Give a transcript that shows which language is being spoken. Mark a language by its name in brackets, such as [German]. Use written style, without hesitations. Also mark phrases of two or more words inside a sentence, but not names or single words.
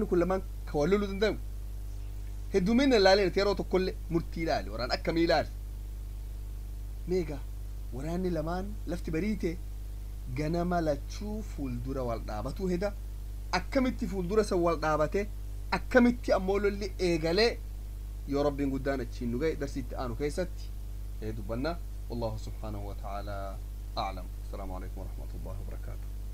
[Oromo] kun lamaan ka wal loluu danda'u hedduminna ilaaleen yeroo tokkollee murtii ilaali waraan akkamii ilaali meegaa waraanni lamaan lafti bariite ganama lachuu fuuldura wal dhaabatuu heda akkamitti fuuldura san wal dhaabate akkamitti ammoo lolli eegalee yoo rabbiin guddaan achiin nu ga'e darsiitti aanu keessatti dubbanna [Arabic] والله سبحانه وتعالى أعلم. السلام عليكم ورحمة الله وبركاته.